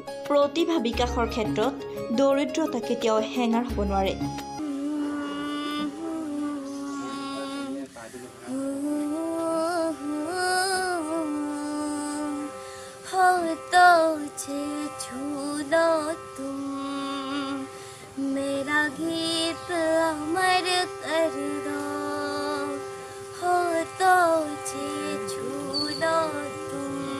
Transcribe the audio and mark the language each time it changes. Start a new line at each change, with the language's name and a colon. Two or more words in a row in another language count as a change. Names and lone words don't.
Assamese: প্ৰতিভা বিকাশৰ ক্ষেত্ৰত দৰিদ্ৰতা কেতিয়াও হেঙাৰ হ'ব নোৱাৰে।
Hindi: मेरा गीत अमर कर दो हो तो छू लो तुम